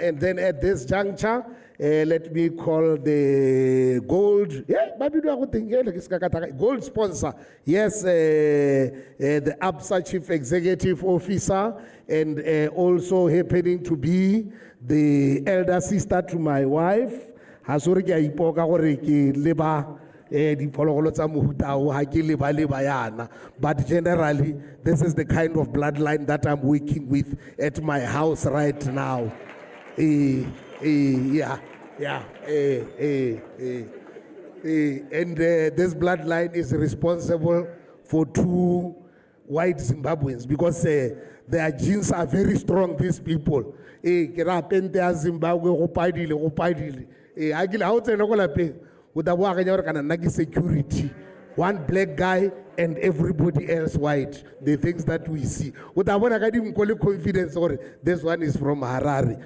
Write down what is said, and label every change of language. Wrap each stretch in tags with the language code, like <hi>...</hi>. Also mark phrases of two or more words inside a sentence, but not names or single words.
<en>And then at this juncture, let me call the gold, gold sponsor. Yes, the ABSA Chief Executive Officer, and also happening to be the elder sister to my wife.</en> <tn>Hasuri ke ipoka gore ke leba diphologolo tsa mohuta o ha ke leba yana,</tn> <en>but generally this is the kind of bloodline that I'm working with at my house right now. And this bloodline is responsible for 2 white Zimbabweans because their genes are very strong, these people.</en> <tn>Ke ra pente ya Zimbabwe go padile security,</tn> <en>1 black guy and everybody else white,</en> <tn>the things that we see.</tn> <en>Confidence, or this one is from Harare.</en>